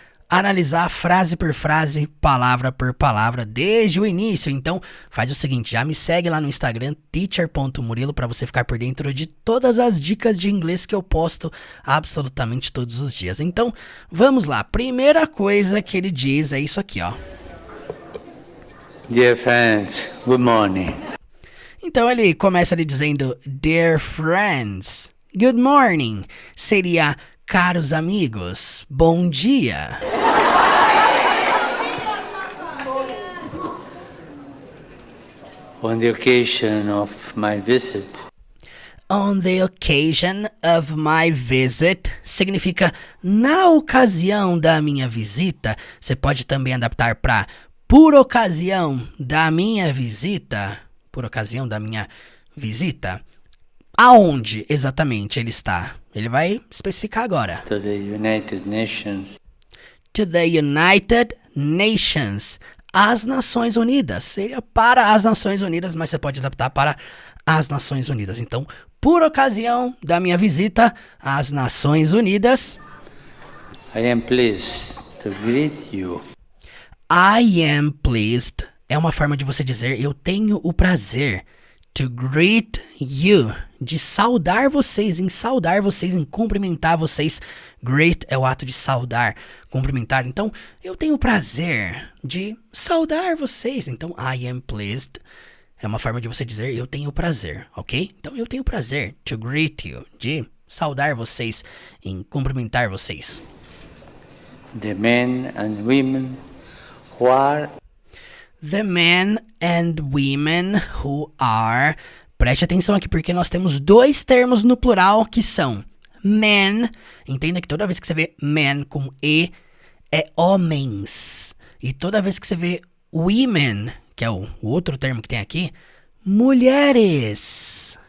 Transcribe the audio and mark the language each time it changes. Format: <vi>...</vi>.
<pt>Analisar frase por frase, palavra por palavra, desde o início. Então, faz o seguinte, já me segue lá no Instagram, teacher.murilo, para você ficar por dentro de todas as dicas de inglês que eu posto absolutamente todos os dias. Então, vamos lá. Primeira coisa que ele diz é isso aqui, ó.</pt> <en>Dear friends, good morning.</en> <pt>Então, ele começa ali dizendo,</pt> <en>Dear friends, good morning.</en> <pt>Seria... Caros amigos, bom dia.</pt> <en>On the occasion of my visit, On the occasion of my visit</en> <pt>significa na ocasião da minha visita. Você pode também adaptar para por ocasião da minha visita. Por ocasião da minha visita. Aonde exatamente ele está? Ele vai especificar agora.</pt> <en>to the United Nations, To the United Nations.</en> <pt>As Nações Unidas. Seria para as Nações Unidas, mas você pode adaptar para as Nações Unidas. Então, por ocasião da minha visita às Nações Unidas,</pt> <en>I am pleased to greet you. I am pleased.</en> <pt>É uma forma de você dizer eu tenho o prazer.</pt> <en>To greet you,</en> <pt>de saudar vocês, em cumprimentar vocês. Greet é o ato de saudar, cumprimentar. Então, eu tenho o prazer de saudar vocês. Então,</pt> <en>I am pleased</en> <pt>é uma forma de você dizer eu tenho o prazer, ok? Então, eu tenho o prazer,</pt> <en>to greet you,</en> <pt>de saudar vocês, em cumprimentar vocês.</pt> <en>The men and women who are The men and women who are...</en> <pt>Preste atenção aqui, porque nós temos dois termos no plural que são men. Entenda que toda vez que você vê men com E, é homens. E toda vez que você vê women, que é o outro termo que tem aqui, mulheres.</pt>